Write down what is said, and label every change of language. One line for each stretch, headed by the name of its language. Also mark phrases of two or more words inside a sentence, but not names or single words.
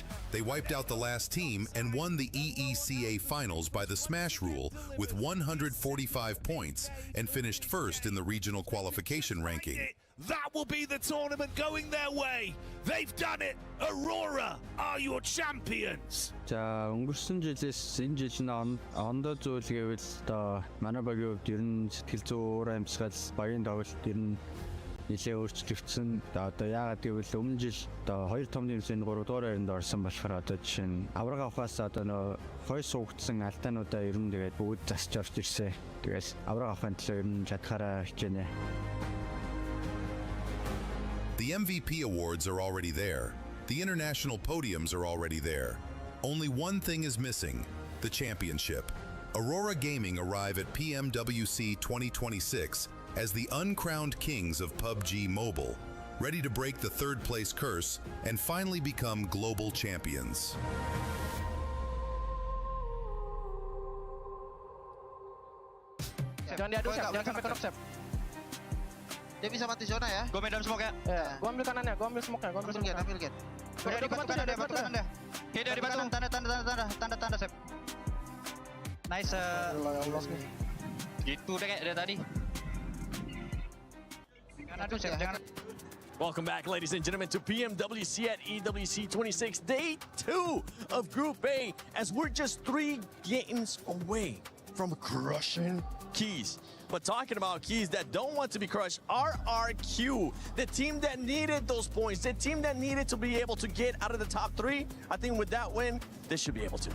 English: They wiped out the last team and won the EECA finals by the smash rule with 145 points and finished first in the regional qualification ranking. That will be the tournament going their way. They've done it. Aurora are your champions.
Mongolian: За өнгөрсөн жилээс энэ жил нь ондоо зүйл гэвэл одоо манай багийн хувьд ер нь сэтгэл зүй өөр амьсгал багийн тоглолт ер нь нэлээ өөрчлөгдсөн. Одоо яагаад гэвэл өмнө жил одоо 2 том тэмцээнд 3 дугаар байранд орсон болохоор одоо жишээ нь авраг авахаас одоо нөө хой суугдсан алдаануудаа ер нь тэгээд бүгд засч орж ирсэн. Тэгээс авраг авахын төлөө ер нь чадхаараа хичээнэ.
English: The MVP awards are already there. The international podiums are already there. Only one thing is missing, the championship. Aurora Gaming arrive at PMWC 2026 as the uncrowned kings of PUBG Mobile, ready to break the third place curse and finally become global champions.
Indonesian: Jangan diadu, Sep. Jangan sampai kedok, Sep. Dia bisa mati zona ya. Gua main dalam smoke ya. Iya. Gua ambil kanannya, gua ambil smoke-nya, gua ambil smoke. Ambil get. Udah di batu kanan dia. Oke, dari batu. Tanda, Sep. Nice. Gitu deh kayak dari tadi. Aduh, Sep, jangan.
English: Welcome back, ladies and gentlemen, to PMWC at EWC 26, day 2 of Group A, as we're just 3 games away from crushing Keys. But talking about Keys that don't want to be crushed, RRQ, the team that needed those points, the team that needed to be able to get out of the top 3, I think with that win, they should be able to.